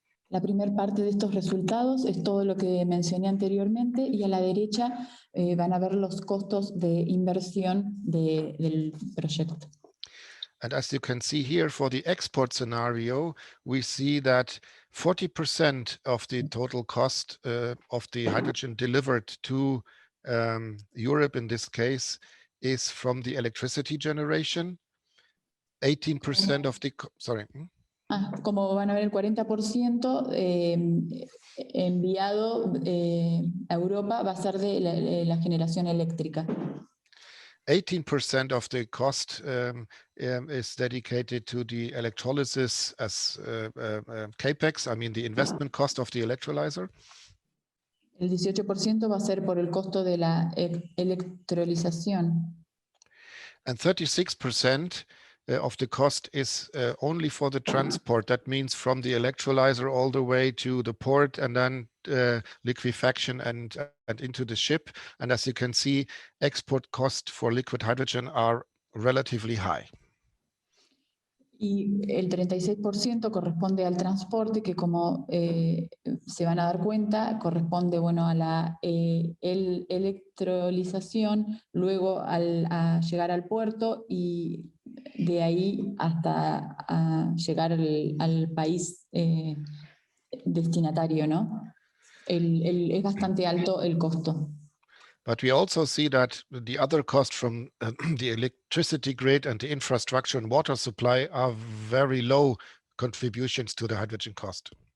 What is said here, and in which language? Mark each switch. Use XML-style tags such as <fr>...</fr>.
<es>La primera parte de estos resultados es todo lo que mencioné anteriormente, y a la derecha van a ver los costos de inversión del proyecto.</es> <en>And as you can see here, for the export scenario, we see that 40% of the total cost of the hydrogen delivered to Europe in this case is from the electricity generation. 18% of the, sorry.</en> <es>Como van a ver, el 40% enviado a Europa va a ser de la generación eléctrica.</es> <en>18% of the cost is dedicated to the electrolysis as capex, I mean the investment cost of the electrolyzer.</en> <es>El 18% va a ser por el costo de la electrolización.</es> <en>And 36% of the cost is only for the transport. That means from the electrolyzer all the way to the port, and then liquefaction and into the ship. And as you can see, export costs for liquid hydrogen are relatively high.</en> <es>Y el 36% corresponde al transporte, que como se van a dar cuenta, corresponde, bueno, a la electrolización, luego a llegar al puerto, y de ahí hasta llegar al país destinatario, ¿no? Es bastante alto el costo.</es> <en>But we also see that the other costs from the electricity grid and the infrastructure and water supply are very low contributions to the hydrogen cost.</en>